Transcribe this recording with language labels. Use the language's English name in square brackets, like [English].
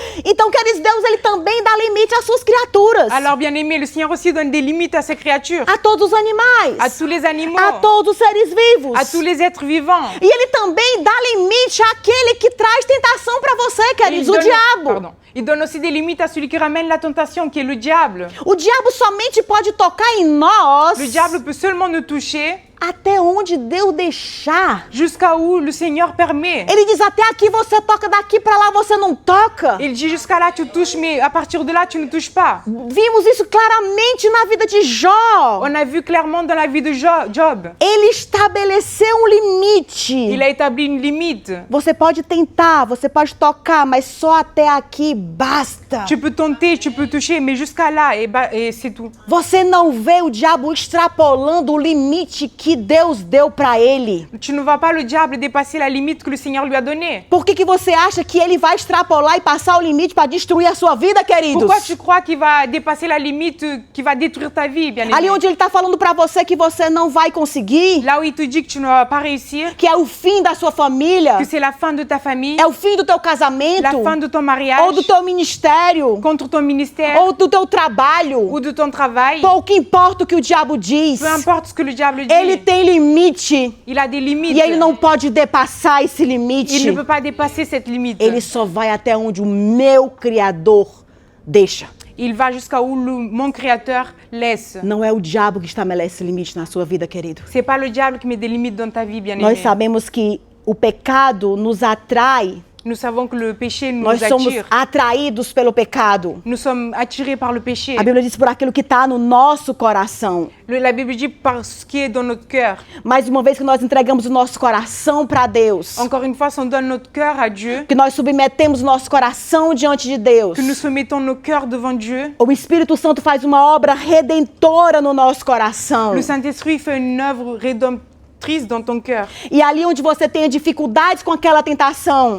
[Portuguese] Então, queridos, Deus, ele também dá limite às suas criaturas. [French] Alors, bien aimé, le Seigneur aussi donne des limites à ses créatures, [Portuguese] A todos os animais. [French] à tous les animaux, [Portuguese] A todos os seres vivos. [French] à tous les êtres vivants. [Portuguese] E ele também dá limite àquele que traz tentação para você, [French] Et [Portuguese] queridos, o diabo. [French] pardon. Il donne aussi des limites à celui qui ramène la tentation, qui est le diable. [Portuguese] O diabo somente pode tocar em nós [French] Le diable peut seulement nous toucher [Portuguese] até onde Deus deixar. [French] jusqu'à où le Seigneur permet. [Portuguese] Ele diz, até aqui você toca, daqui para lá você não toca. [French] Il dit jusqu'à là tu touches, mais à partir de là tu ne touches pas. [Portuguese] Vimos isso claramente na vida de Jó. [French] On a vu clairement dans la vie de Job. [Portuguese] Ele estabeleceu um limite. [French] Il a établi une limite. [Portuguese] Você pode tentar, você pode tocar, mas só até aqui basta. [French] Tu peux tenter, tu peux toucher, mais jusqu'à là, et c'est tout. [Portuguese] Você não vê o diabo extrapolando o limite que Deus deu para ele. [French] Tu ne vois pas le diable dépasser la limite que le Seigneur lui a donnée. [Portuguese] Por que você acha que ele vai extrapolar e passar o limite para destruir a sua vida, queridos? [French] Pourquoi tu crois qu'il va dépasser la limite qui va détruire ta vie, bien [Portuguese] Ali [French] aimé? [Portuguese] onde ele está falando para você que você não vai conseguir, [French] Là où il te dit que tu ne vas pas réussir, [Portuguese] que é o fim da sua família, [French] que c'est la fin de ta famille, [Portuguese] é o fim do teu [French] la [Portuguese] casamento, [French] fin de ton mariage, [Portuguese] ou do teu ministério, [French] contre ton ministère, [Portuguese] ou do teu trabalho. [French] ou de ton travail. [Portuguese] Pouco importa o que o diabo diz. [French] Peu importe ce que le diable dit, [Portuguese] Ele tem limite [French] il a des limites. [Portuguese] e ele não pode depassar esse [French] Il [Portuguese] limite. [French] ne peut pas dépasser cette limite. [Portuguese] Ele só vai até onde o meu Criador deixa. [French] Il va jusqu'à où mon Créateur laisse. [Portuguese] Não é o diabo que estabelece limite na sua vida, querido. [French] C'est pas le diable qui met des limites dans ta vie, bien [Portuguese] Nós [French] aimé. [Portuguese] sabemos que o pecado nos atrai. [French] Nous savons que le péché nous [Portuguese] Nós somos [French] attire. [Portuguese] atraídos pelo pecado. [French] Nous sommes attirés par le péché. [Portuguese] A Bíblia diz por aquilo que está no nosso coração. [French] La Bible dit par ce qui est dans notre cœur. [Portuguese] Mas uma vez que nós entregamos o nosso coração para Deus, [French] Encore une fois, si on donne notre cœur à Dieu, [Portuguese] que nós submetemos o nosso coração diante de Deus, [French] que nous soumettons nos cœurs devant Dieu, [Portuguese] o Espírito Santo faz uma obra redentora no nosso coração. [French] le Saint-Esprit fait une œuvre rédemptrice dans ton cœur. [Portuguese] E ali onde você tenha dificuldades com aquela tentação,